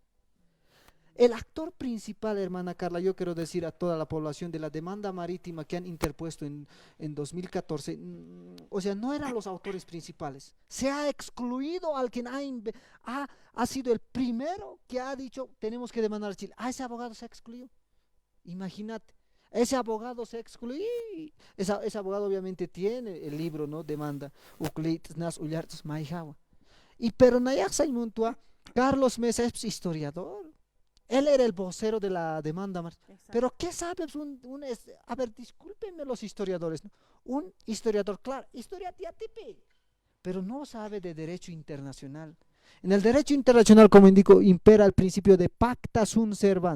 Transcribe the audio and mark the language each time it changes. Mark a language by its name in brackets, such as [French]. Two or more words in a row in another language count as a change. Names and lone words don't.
[Spanish] El actor principal, hermana Carla, yo quiero decir a toda la población de la demanda marítima que han interpuesto en 2014, o sea, no eran los autores principales. Se ha excluido al quien ha sido el primero que ha dicho tenemos que demandar a Chile. A ese abogado se ha excluido. Imagínate. Ese abogado se excluye. Ese abogado obviamente tiene el libro, ¿no? Demanda. Uclit, Nas, Ullartos, Maijawa. Y pero Nayak Muntua, Carlos Mesa es historiador. Él era el vocero de la demanda. Exacto. Pero ¿qué sabes? A ver, discúlpenme los historiadores, ¿no? Un historiador, claro, historia tía tipi, pero no sabe de derecho internacional. En el derecho internacional, como indico, impera el principio de [Latin] pacta sunt servant.